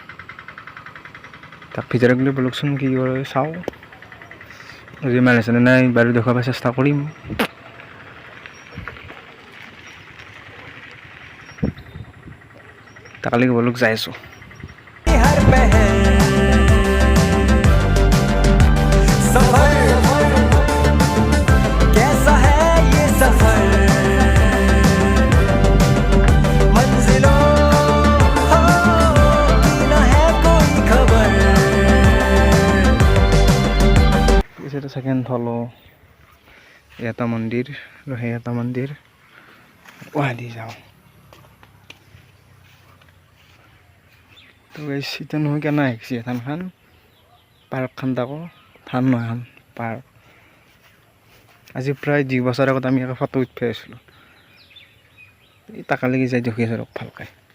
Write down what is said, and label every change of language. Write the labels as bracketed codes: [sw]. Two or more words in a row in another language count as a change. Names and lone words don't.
[as] তাক ভিতৰত গ'লে বলকচোন কি কৰে চাওঁ যদি মানুহ আছে নাই বাৰু দেখুৱাব চেষ্টা কৰিম তাকালৈকে বলক যাই আছোঁ [hi] हर पहर सफर कैसा है ये सफर मंजिलों की न है कोई खबर [as] এটা সেকেন্ড হলো এটা মন্দিৰ আৰু সেই এটা মন্দিৰ গুৱাহাটী যাওঁ তো গাইছ এতিয়া নহয় কেনে আহিছে থানখন পাৰ্কখন তাকো থান নহয় এখন পাৰ্ক আজি প্ৰায় 2 বছৰ আগত আমি এটা ফটো উঠাই আছিলোঁ এই তাকালৈকে যাই দেখি আছোঁ ভালকৈ